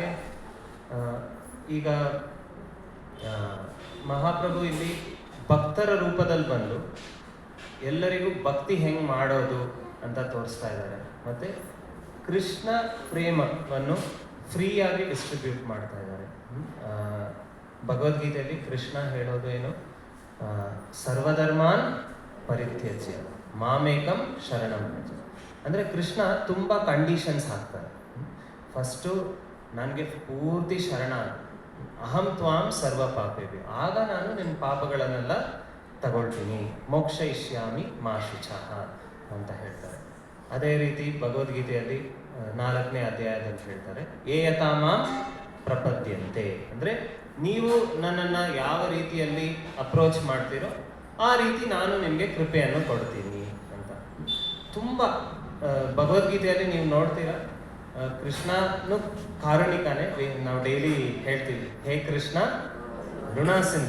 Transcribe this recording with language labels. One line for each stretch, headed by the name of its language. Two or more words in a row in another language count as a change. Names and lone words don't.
Kannada: ಈಗ ಮಹಾಪ್ರಭು ಇಲ್ಲಿ ಭಕ್ತರ ರೂಪದಲ್ಲಿ ಬಂದು ಎಲ್ಲರಿಗೂ ಭಕ್ತಿ ಹೆಂಗೆ ಮಾಡೋದು ಅಂತ ತೋರಿಸ್ತಾ ಇದ್ದಾರೆ. ಮತ್ತು ಕೃಷ್ಣ ಪ್ರೇಮವನ್ನು
English: freeyagi distribute
Kannada: ಮಾಡ್ತಾ ಇದ್ದಾರೆ. ಭಗವದ್ಗೀತೆಯಲ್ಲಿ ಕೃಷ್ಣ ಹೇಳೋದು ಏನು?
Sanskrit: ಸರ್ವಧರ್ಮಾನ್ ಪರಿತ್ಯಜ್ಯ ಮಾಮೇಕಂ ಶರಣಂ ಭಜ.
Kannada: ಅಂದರೆ ಕೃಷ್ಣ ತುಂಬ ಕಂಡೀಷನ್ಸ್ ಹಾಕ್ತಾರೆ. ಫಸ್ಟು ನನಗೆ ಪೂರ್ತಿ ಶರಣ,
Sanskrit: ಅಹಂ ತ್ವಾಂ ಸರ್ವ ಪಾಪೇಭ್ಯೋ,
Kannada: ಆಗ ನಾನು ನಿನ್ನ ಪಾಪಗಳನ್ನೆಲ್ಲ ತಗೊಳ್ತೀನಿ,
Sanskrit: ಮೋಕ್ಷ ಇಷ್ಯಾಮಿ ಮಾ ಶುಚಃ
Kannada: ಅಂತ ಹೇಳ್ತಾರೆ. ಅದೇ ರೀತಿ ಭಗವದ್ಗೀತೆಯಲ್ಲಿ 4ನೇ ಅಧ್ಯಾಯದಲ್ಲಿ ಹೇಳ್ತಾರೆ,
Sanskrit: ಯಥಾ ಮಾಂ ಪ್ರಪದ್ಯಂತೆ,
Kannada: ಅಂದರೆ ನೀವು ನನ್ನನ್ನು ಯಾವ ರೀತಿಯಲ್ಲಿ ಅಪ್ರೋಚ್ ಮಾಡ್ತೀರೋ ಆ ರೀತಿ ನಾನು ನಿಮಗೆ ಕೃಪೆಯನ್ನು ಕೊಡ್ತೀನಿ ಅಂತ. ತುಂಬ ಭಗವದ್ಗೀತೆಯಲ್ಲಿ ನೀವು ನೋಡ್ತೀರಾ, ಕೃಷ್ಣನು ಕಾರುಣಿಕನೇ. ನಾವು ಡೈಲಿ ಹೇಳ್ತೀವಿ, ಹೇ ಕೃಷ್ಣ ಕರುಣಾಸಿಂಧು.